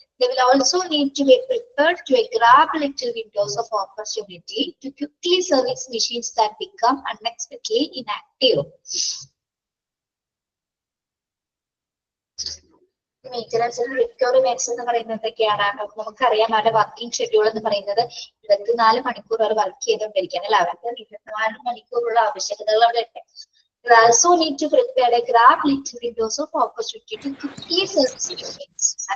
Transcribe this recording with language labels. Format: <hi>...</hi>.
<en>They will also need to be prepared to grab little windows of opportunity to quickly service machines that become unexpectedly inactive.</en> <ml>മെയിൻ്റനൻസിൽ requirements എന്ന് പറയുന്നത് എന്തൊക്കെയാണ്, നമുക്കറിയാം. അവരുടെ working schedule എന്ന് പറയുന്നത് 24 മണിക്കൂർ അവർ വർക്ക് ചെയ്തുകൊണ്ടിരിക്കുകയാണ് അല്ലെ. അവർക്ക് 24 മണിക്കൂറുള്ള ആവശ്യകതകൾ അവിടെ ഉണ്ട്.</ml> <en>Also need to prepare a grab little windows of opportunity to quickly service machines.</en>